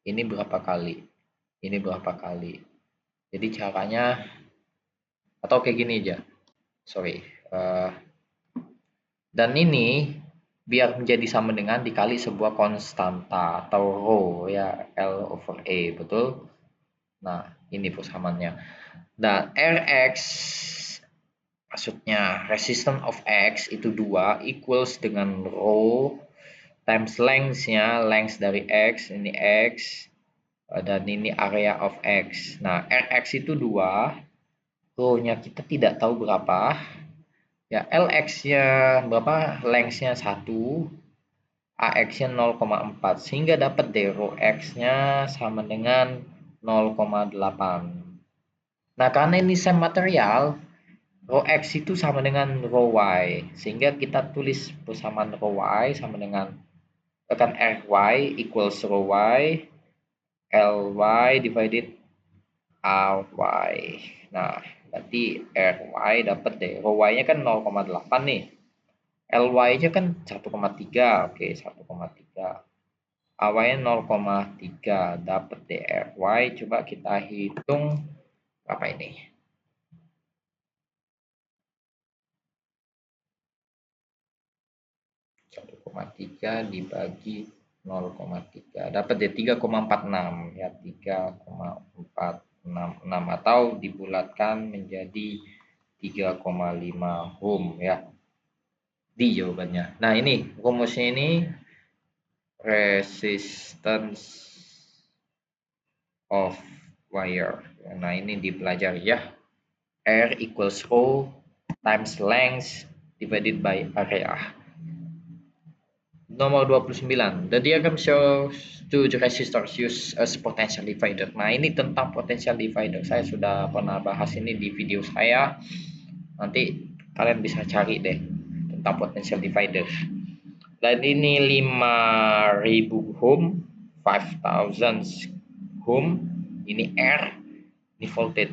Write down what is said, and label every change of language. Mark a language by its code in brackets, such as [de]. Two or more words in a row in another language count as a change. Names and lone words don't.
[id] ini berapa kali, ini berapa kali. Jadi caranya, atau kayak gini aja, sorry, dan ini biar menjadi sama dengan dikali sebuah konstanta atau rho ya, L/A, betul. Nah, ini persamaannya. Dan Rx, maksudnya [en] resistance of X [id] itu 2 equals dengan [en] rho times length- [id] nya, length dari X, ini X, dan ini [en] area of X. [id] Nah, Rx itu 2, rho-nya kita tidak tahu berapa. Ya, Lx-nya berapa? Length-nya 1, AX-nya 0,4, sehingga dapat deh rho X-nya sama dengan 0,8. Nah, karena ini [en] same material, [id] rho X itu sama dengan rho Y, sehingga kita tulis persamaan rho Y sama dengan kan [en] Ry equals rho Y, Ly divided Ry. [id] Nah, berarti Ry dapat deh. Rho Y-nya kan 0,8 nih. Ly-nya kan 1,3. Oke, 1,3. Awalnya 0,3. Dapat deh Ry. Coba kita hitung apa ini? 1,3 dibagi 0,3 dapat ya 3,46 ya, 3,466, atau dibulatkan menjadi 3,5 ohm ya di jawabannya. Nah, ini rumusnya ini [en] resistance of wire. [id] Nah, ini dipelajari ya. [en] R equals rho times length divided by area. [id] Nomor 29. [en] The diagram shows two resistors used as potential divider. [id] Nah, ini tentang [en] potential divider. [id] Saya sudah pernah bahas ini di video saya. Nanti kalian bisa cari deh tentang [en] potential divider. [id] Dan ini 5000 ohm, 5000 ohm, ini R, ini voltage.